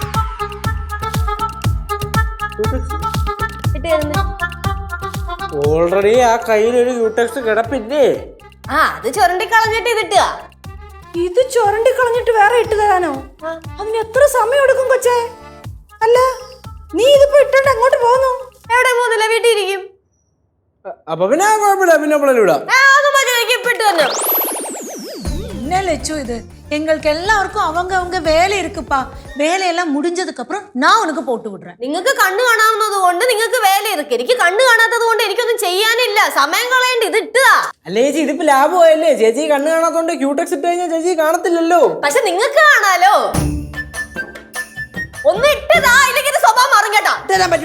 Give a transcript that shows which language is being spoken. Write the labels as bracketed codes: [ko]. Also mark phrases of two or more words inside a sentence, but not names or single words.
[ml] ഓൾറെഡി ആ കയ്യിലൊരു ക്യൂടെക്സ് കിടപ്പില്ലേ? അത് ചുരണ്ടി കളഞ്ഞിട്ട് ഇതിട്ടുക. ഇത് ചുരണ്ടി കളഞ്ഞിട്ട് വേറെ ഇട്ട് തരാനോ? അതിന് എത്ര സമയം എടുക്കും കൊച്ചേ? അല്ല, നീ ഇതിപ്പോ ഇട്ടോണ്ട് എങ്ങോട്ട് പോകുന്നു? എവിടെ പോകുന്നില്ല, വീട്ടിൽ ഇരിക്കും. അപ്പൊ പിന്നെ കുഴപ്പമില്ല, പിന്നെ വിടാം. [ta] என்ன லட்சு இது? எங்களுக்கு எல்லாருக்கும் அவங்க வேலை இருக்குப்பா. வேலையெல்லாம் முடிஞ்சதுக்கு அப்புறம் நான் உனக்கு போட்டு விடுறேன். [ml] നിങ്ങൾക്ക് കണ്ണു കാണാവുന്നത് കൊണ്ട് നിങ്ങൾക്ക് വേല ഇരിക്കും. എനിക്ക് കണ്ണു കാണാത്തത് കൊണ്ട് എനിക്കൊന്നും ചെയ്യാനില്ല. സമയം കളയേണ്ട ഇത് ഇട്ടുക. അല്ലേ ചേച്ചി, ഇതിപ്പോ ലാഭമായല്ലേ? ചേച്ചി കണ്ണ് കാണാത്തോണ്ട് ക്യൂടെക്സ് ഇട്ട് കഴിഞ്ഞാൽ ചേച്ചി കാണത്തില്ലല്ലോ. പക്ഷെ നിങ്ങൾക്ക് കാണാലോ. ഒന്ന് ഇട്ടതാ, ഇല്ലെങ്കിൽ സ്വഭാവം മാറും കേട്ടാ.